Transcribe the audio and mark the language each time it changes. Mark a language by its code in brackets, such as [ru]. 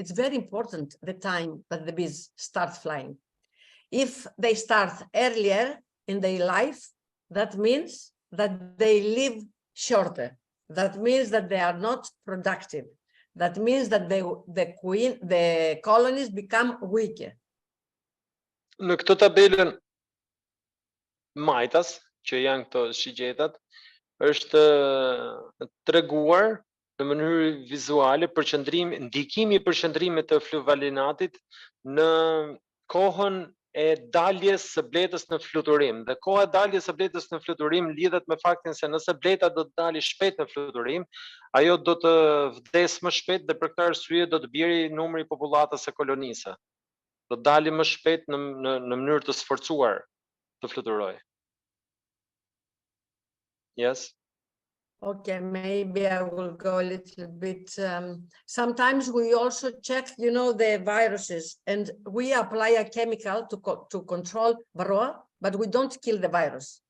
[en] It's very important, the time that the bees start flying. If they start earlier in their life, that means that they live shorter. That means that they are not productive. That means that the colonies become weaker. [sq] Në këtë tabelën majtas, që janë këto shigjetat, është treguar në mënyrë vizuale ndikimi i përqendrimit të fluvalinatit në kohën e daljes së bletës në fluturim. Dhe koha e daljes së bletës në fluturim lidhet me faktin se nëse bleta do të dalë shpejt në fluturim, ajo do të vdes më shpejt dhe për këtë arsye do të bjerë numri i popullatës së kolonisë. Do të dalë më shpejt në mënyrë të sforcuar të fluturojë. [en] Yes. Okay, maybe I will go a little bit. Sometimes we also check, the viruses, and we apply a chemical to control Varroa, but we don't kill the virus.